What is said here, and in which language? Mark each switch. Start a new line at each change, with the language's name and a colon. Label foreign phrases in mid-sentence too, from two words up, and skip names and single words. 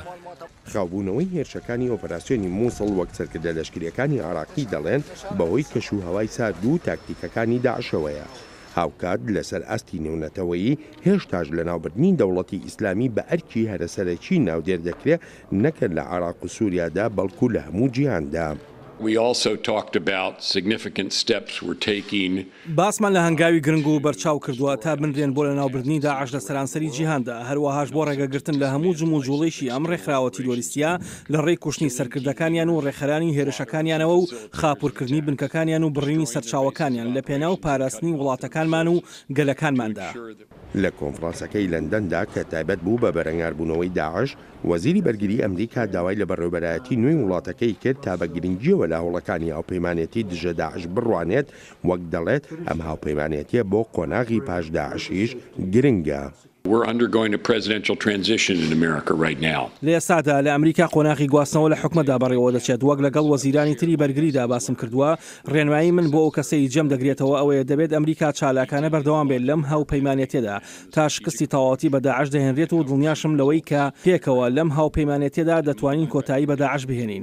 Central Kurdish: خاوبوونەوەی هێرشەکانی ئۆپراسیۆنی مووسڵ وەک سەرکردە لەشکریەکانی عێراقی دەڵێن بەهۆی کەشوهەوای سارد و تاکتیکەکانی داعشەوەیە. هاوکات لەسەر ئاستی نێونەتەوەیی هێشتاش لە ناوبردنی دەوڵەتی ئیسلامی بە ئەرکی هەرەسەرەکی ناودێر دەکرێت نەکرد لە عێراق و سووریادا بەڵکو لە هەموو جیهاندا.
English: We also talked about significant steps we're taking.
Central Kurdish: باسمان لە هەنگاوی گرنگ و بەرچاو کردووە تا بنرێن بۆ لە ناوبردنی داعش لە سەرانسەری جیهاندا، هەروەهاش بۆ ڕێگەگرتن لە هەموو جم و جوڵەیشی ئەم ڕێکخراوە تیرۆریستیە لە ڕێی کوشتنی سەرکردەکانیان و ڕێخەرانی هێرشەکانیانەوە و خاپورکردنی بنکەکانیان و بڕینی سەرچاوەکانیان لە پێناو پاراستنی وڵاتەکانمان و گەلەکانماندا. لە کۆنفرانسەکەی لەندەندا کە تایبەت بوو بە بەرەنگاربوونەوەی داعش، وەزیری بەرگری ئەمریکا داوای لە بەڕێوەبەرایەتی نوێی وڵاتەکەی کرد تا بە گرنگیەوە لە هەوڵەکانی هاوپەیمانێتی دژە داعش بڕوانێت، وەک دەڵێت ئەم هاوپەیمانێتیە بۆ قۆناغی پاش داعشیش گرنگە.
English: We're undergoing a presidential transition in America right now.
Central Kurdish: لە ئێستادا لە ئەمریکا قۆناغی گواستنەوە لە حکومەتدا بەڕێوە دەچێت، وەک لەگەڵ وەزیرانی تری بەرگریدا باسم کردووە. ڕێنمایی من بۆ ئەو کەسەی جەم دەگرێتەوە ئەوەیە دەبێت ئەمریکا چالاکانە بەردەوام بێت لەم هاوپەیمانێتیەدا تا شکستی تەواوەتی بە داعش دەهێنرێت و دڵنیاشم لەوەی کە پێکەوە لەم هاوپەیمانێتیەدا دەتوانین کۆتایی بە داعش بهێنین.